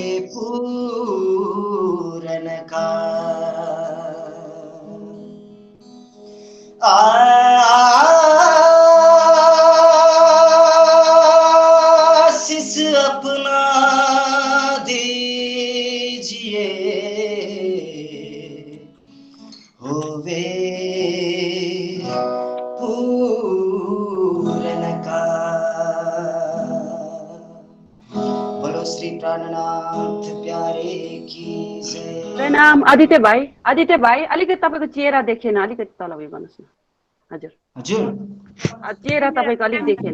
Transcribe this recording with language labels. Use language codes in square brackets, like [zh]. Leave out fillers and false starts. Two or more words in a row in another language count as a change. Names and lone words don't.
[hi] पूरन का आशीष अपना दीजिए, होवे पूरन का। बोलो श्री प्राणनाथ प्यारे की जय। [ne] प्रणाम आदित्य भाइ। आदित्य भाइ अलिकति तपाईँको चेहरा देखेन, अलिकति तल उयो गर्नुहोस् न। हजुर हजुर चेहरा तपाईँको अलिक देखेन।